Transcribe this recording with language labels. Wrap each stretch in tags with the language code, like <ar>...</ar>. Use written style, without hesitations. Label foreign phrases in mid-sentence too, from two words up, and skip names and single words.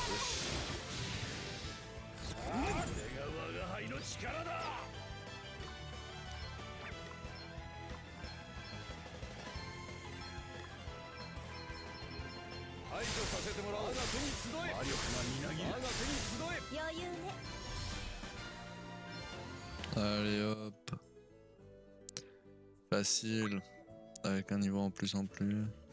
<ja>これが我が輩の力だ。排除させてもらおう。我が手に集え。魔力がみなぎる。我が手に集え。余裕ね。</ja> <fr>Allez hop. Facile. Avec un niveau en plus en plus.</fr>